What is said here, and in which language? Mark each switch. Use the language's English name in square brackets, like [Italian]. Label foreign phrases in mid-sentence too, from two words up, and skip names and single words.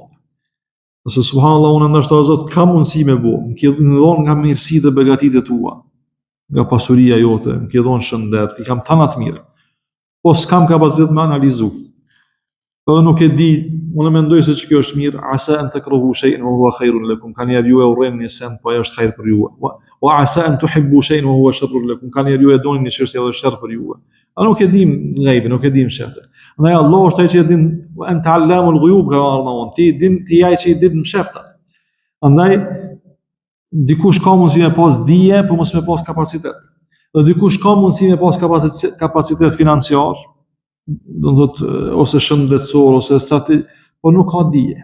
[Albanian] Nëse subhanallahu unë ndoshta Zot ka mundësi me bo, më ke dhënë nga mirësitë dhe begatitë tua, nga pasuria jote, më ke dhënë shëndet, i kam tana të mirë. Po s'kam kapacitet me analizu. Edhe nuk e di, unë mendoj se që kjo është mirë, [Arabic] عسى أن تكرهوا شيئا وهو خير لكم, [Albanian] kanë ju e urrejnë një sen, po ajo është hajër për ju. [Arabic] وعسى أن تحبوا شيئا وهو شر لكم, [Albanian] kanë ju e doni një çështje dhe është sharr për ju. A nuk e dim ghaibin, nuk e dim shëftë. Andaj Allah është ai që e din, [Arabic] أنت علام الغيوب, [Albanian] ka Allahu, ti ai që i din shëftat. Andaj dikush ka mundësi me pas dije, po mos me pas kapacitet. Dhe dikush ka mundësi me pas kapacitet financiar, do të thotë ose shëndetësor ose strategji, po nuk ka dije.